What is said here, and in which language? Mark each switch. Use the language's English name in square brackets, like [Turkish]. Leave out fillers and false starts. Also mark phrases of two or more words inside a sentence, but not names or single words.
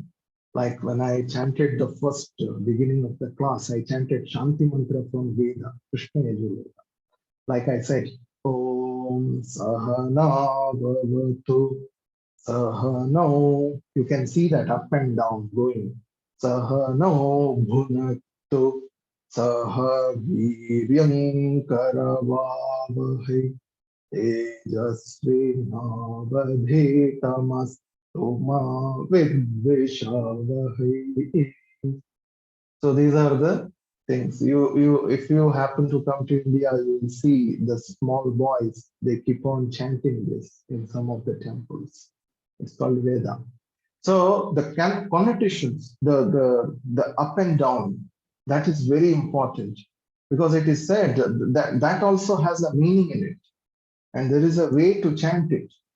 [English] Like when I chanted the first beginning of the class, I chanted Shanti Mantra from Veda, Krishna Yajurveda. Like I said, [Sanskrit] ॐ सह नाववतु सह नौ. [English] You can see that up and down going. [Sanskrit] सह नौ भुनक्तु सह वीर्यं करवावहै तेजस्वि नावधीतमस्तु मा विद्विषावहै. [English] So these are the things. If you happen to come to India, you will see the small boys, they keep on chanting this in some of the temples. It's called Veda. So the connotations, the up and down, that is very important, because it is said that also has a meaning in it, and there is a way to chant it.